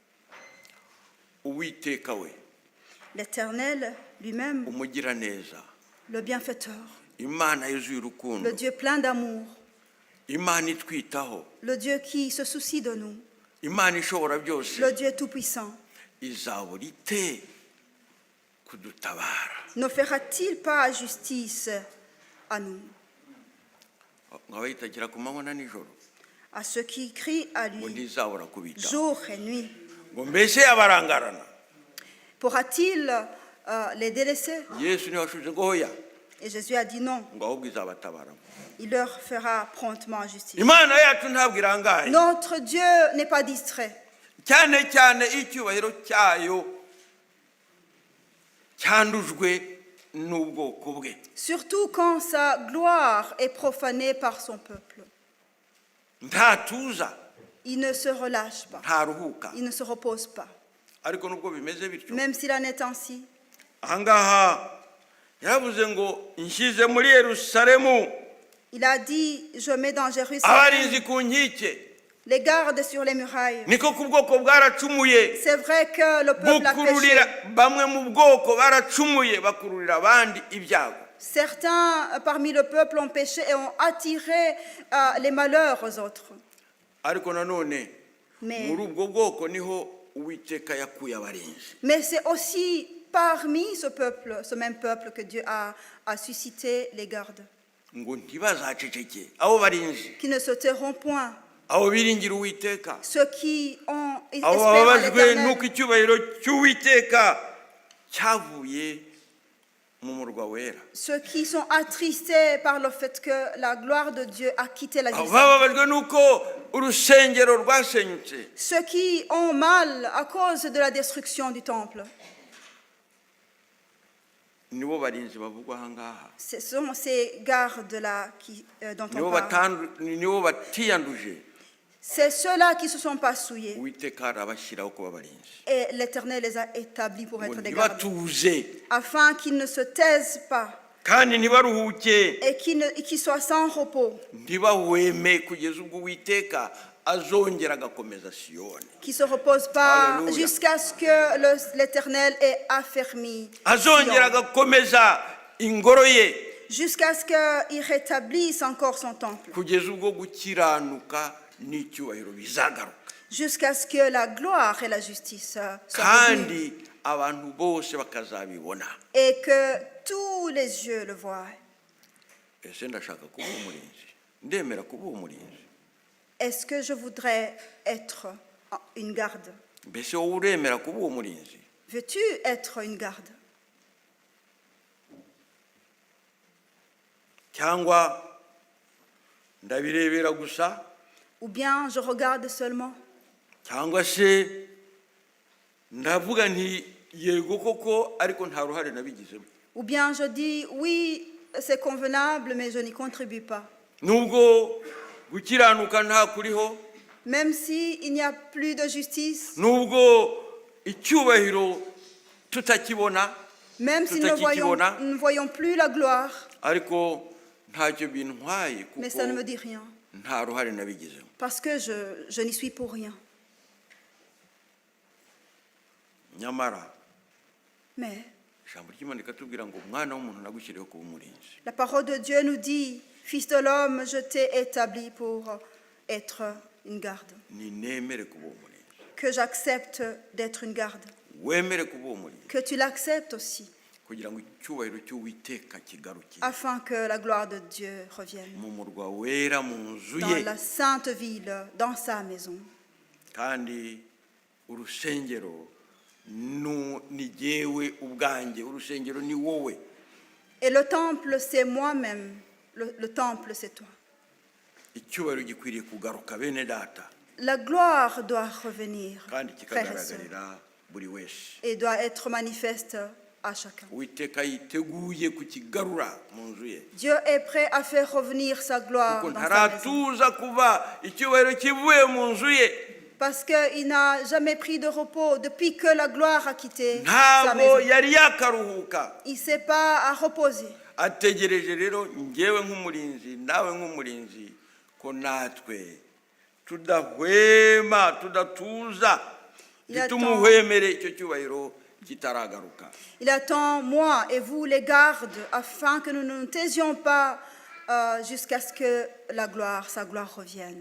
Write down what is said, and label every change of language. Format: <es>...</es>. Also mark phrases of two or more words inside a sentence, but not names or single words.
<rw>Uwiteka we</rw> <fr>l'Éternel lui-même,</fr> <rw>umugira neza,</rw> <fr>le bienfaiteur,</fr> <rw>Imana yuzuye urukundo,</rw> <fr>le Dieu plein d'amour,</fr> <rw>Imana itwitaho,</rw> <fr>le Dieu qui se soucie de nous,</fr> <rw>Imana ishobora byose,</rw> <fr>le Dieu tout-puissant,</fr> <rw>izabura ite kudutabara.</rw> <fr>ne fera-t-il pas justice à nous,</fr> <rw>Ngo abayitagira ku manywa na nijoro,</rw> <fr>à ceux qui crient à</fr> <rw>ngo</rw> <fr>lui</fr> <rw>ntizabura kubitaho.</rw> <fr>jour et nuit?</fr> <rw>Ngo mbese yabarangarana.</rw> <fr>Pourra-t-il les délaisser?</fr> <rw>Yesu niwe washubije ngo hoya,</rw> <fr>Et Jésus a dit non,</fr> <rw>ngo ahubwo izabatabara.</rw> <fr>il leur fera promptement justice.</fr> <rw>Imana yacu ntabwo irangaye,</rw> <fr>Notre Dieu n'est pas distrait,</fr> <rw>cyane cyane icyubahiro cyayo cyandujwe n'ubwoko bwe.</rw> <fr>surtout quand sa gloire est profanée par son peuple.</fr> <rw>Ntatuza,</rw> <fr>Il ne se relâche pas,</fr> <rw>ntaruhuka.</rw> <fr>il ne se repose pas.</fr> <rw>Ariko nubwo bimeze bityo,</rw> <fr>Même s'il en est ainsi,</fr> <rw>ahangaha yaravuze ngo nshyize muri Yerusalemu</rw> <fr>il a dit, je mets dans Jérusalem</fr> <rw>abarinzi ku nkike.</rw> <fr>les gardes sur les murailles.</fr> <rw>Niko ku bwoko bwaracumuye,</rw> <fr>C'est vrai que le peuple a</fr> <rw>bukururira</rw> <fr>péché.</fr> <rw>bamwe mu bwoko baracumuye bakururira abandi ibyago.</rw> <fr>Certains parmi le peuple ont péché et ont attiré les malheurs aux autres.</fr> <rw>Ariko nanone</rw> <fr>Mais,</fr> <rw>muri ubwo bwoko niho Uwiteka yakuye abarinzi.</rw> <fr>mais c'est aussi parmi ce peuple, ce même peuple, que Dieu a suscité les gardes,</fr> <rw>Ngo ntibazaceceke abo barinzi,</rw> <fr>qui ne se tairont point.</fr> <rw>abo biringira Uwiteka,</rw> <fr>Ceux qui ont</fr> <rw>abo</rw> <fr>espéré en</fr> <rw>bababajwe</rw> <fr>l'Éternel,</fr> <rw>n'uko icyubahiro cy'Uwiteka cyavuye mu murwa wera.</rw> <fr>ceux qui sont attristés par le fait que la gloire de Dieu a quitté la</fr> <rw>Abo</rw> <fr>ville,</fr> <rw>bababajwe n'uko urusengero rwasenyutse.</rw> <fr>ceux qui ont mal à cause de la destruction du temple.</fr> <rw>Nibo barinzi bavugwa ahangaha,</rw> <fr>Ce sont ces gardes-là dont on parle.</fr> <rw>nibo batiyanduje.</rw> <fr>C'est ceux-là qui ne se sont pas souillés.</fr> <rw>Uwiteka arabashyiraho kuba abarinzi</rw> <fr>Et l'Éternel les a établis pour</fr> <rw>ngo</rw> <fr>être des gardes,</fr> <rw>ntibatuze</rw> <fr>afin qu'ils ne se taisent pas</fr> <rw>kandi ntibaruhuke,</rw> <fr>et qu'ils soient sans repos,</fr> <rw>ntibahweme kugeza ubwo Uwiteka azongera agakomeza Siyoni,</rw> <fr>qu'ils ne se reposent pas Alléluia. jusqu'à ce que l'Éternel ait affermi</fr> <rw>azongera</rw> <fr>Sion,</fr> <rw>agakomeza ingoro ye</rw> <fr>jusqu'à ce qu'il rétablisse encore son temple,</fr> <rw>kugeza ubwo gukiranuka n'icyubahiro bizagaruka</rw> <fr>jusqu'à ce que la gloire et la justice soient revenues,</fr> <rw>kandi abantu bose bakazabibona.</rw> <fr>et que tous les yeux le voient.</fr> <rw>Ese ndashaka kuba umurinzi, ndemera kuba umurinzi.</rw> <fr>Est-ce que je voudrais être une garde?</fr> <rw>Mbese wowe uremera kuba umurinzi?</rw> <fr>Veux-tu être une garde?</fr> <rw>Cyangwa ndabirebera gusa,</rw> <fr>Ou bien je regarde seulement?</fr> <rw>cyangwa se ndavuga nti yego koko ariko nta ruhare nabigizemo.</rw> <fr>Ou bien je dis oui, c'est convenable, mais je n'y contribue pas.</fr> <rw>Nubwo gukiranuka nta kuriho,</rw> <fr>Même s'il n'y a plus de justice,</fr> <rw>nubwo icyubahiro tutakibona,</rw> <fr>même si nous ne voyons plus la gloire,</fr> <rw>ariko ntacyo bintwaye</rw> <fr>mais</fr> <rw>kuko</rw> <fr>ça ne me dit rien,</fr> <rw>nta ruhare nabigizemo.</rw> <fr>parce que je n'y suis pour rien.</fr> <rw>Nyamara</rw> <fr>Mais</fr> <rw>ijambo ry'Imana rikatubwira ngo umwana w'umuntu nagushyiriyeho kuba umurinzi.</rw> <fr>la parole de Dieu nous dit, Fils de l'homme, je t'ai établi pour être une garde.</fr> <rw>Ni nemere kuba umurinzi,</rw> <fr>Que j'accepte d'être une garde.</fr> <rw>wemere kuba umurinzi,</rw> <fr>Que tu l'acceptes aussi,</fr> <rw>kugira ngo icyubahiro cy'Uwiteka kigarukire</rw> <fr>afin que la gloire de Dieu revienne</fr> <rw>mu murwa wera, mu nzu</rw> <fr>dans</fr> <rw>ye.</rw> <fr>la sainte ville, dans sa maison.</fr> <rw>Kandi urusengero ni jyewe ubwanjye, urusengero ni wowe.</rw> <fr>Et le temple, c'est moi-même. Le temple, c'est toi.</fr> <rw>Icyubahiro gikwiriye kugaruka bene data,</rw> <fr>La gloire doit revenir,</fr> <rw>kandi</rw> <fr>frères et sœurs,</fr> <rw>kikagaragarira buri wese.</rw> <fr>et doit être manifeste à chacun.</fr> <rw>Uwiteka yiteguye kukigarura mu nzu ye,</rw> <fr>Dieu est prêt à faire revenir sa gloire</fr> <rw>kuko</rw> <fr>dans sa maison.</fr> <rw>ntaratuza kuva icyubahiro kivuye mu nzu ye.</rw> <fr>Parce qu'il n'a jamais pris de repos depuis que la gloire a quitté sa</fr> <rw>Ntabwo</rw> <fr>maison.</fr> <rw>yari yakaruhuka.</rw> <fr>Il ne s'est pas à reposer.</fr> <rw>Ategereje rero njyewe nk'umurinzi, nawe nk'umurinzi, ko natwe tudahwema, tudatuza, ntitumuhwemere icyo cyubahiro kitaragaruka.</rw> <fr>Il attend moi et vous les gardes afin que nous ne nous taisions pas jusqu'à ce que sa gloire revienne.</fr>